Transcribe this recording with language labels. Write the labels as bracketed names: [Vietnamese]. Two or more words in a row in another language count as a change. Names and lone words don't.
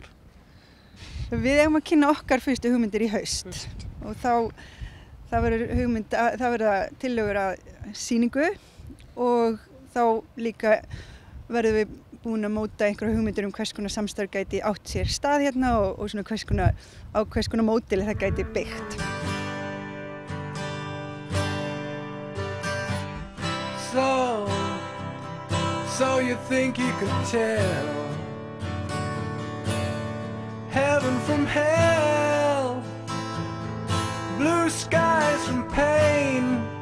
[Icelandic] Við eigum að kynna okkar fyrstu hugmyndir í haust og það verða tillögur að sýningu og þá líka verðum við búin að móta einhverja hugmyndir hvers konar samstarf gæti átt sér stað hérna og svona hvers konar módeli það gæti byggt. [English] So you think you could tell heaven from hell, blue skies from pain.